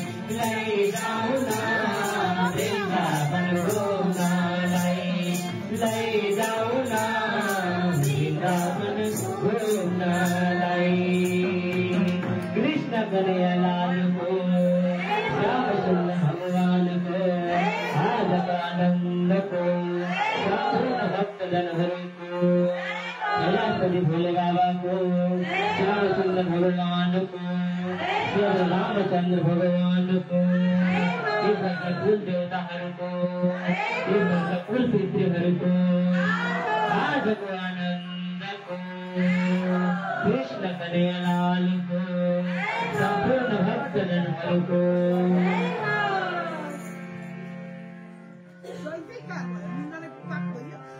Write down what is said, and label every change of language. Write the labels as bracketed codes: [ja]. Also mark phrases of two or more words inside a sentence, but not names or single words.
[ne] लैजाऊ न वृन्दावन घुम्नलाई, लैजाऊ न वृन्दावन घुम्नलाई। कृष्ण कन्हैया लालको, श्याम सुन्दर भगवानको आजको आनन्दको, सम्पूर्ण भक्तजनहरू कैलाशपति भोले बाबा को, श्याम सुंदर भगवान को, श्री रामचंद्र भगवान को, ये भक्त कुल देवताहरू को, ये भक्त कुल पितृहरू को, राजको आनन्द को, कृष्ण कन्हैया लाल को, सम्पूर्ण भक्तजनहरू को। जहिल्यै काल भयो, निन्दाले पाप भयो।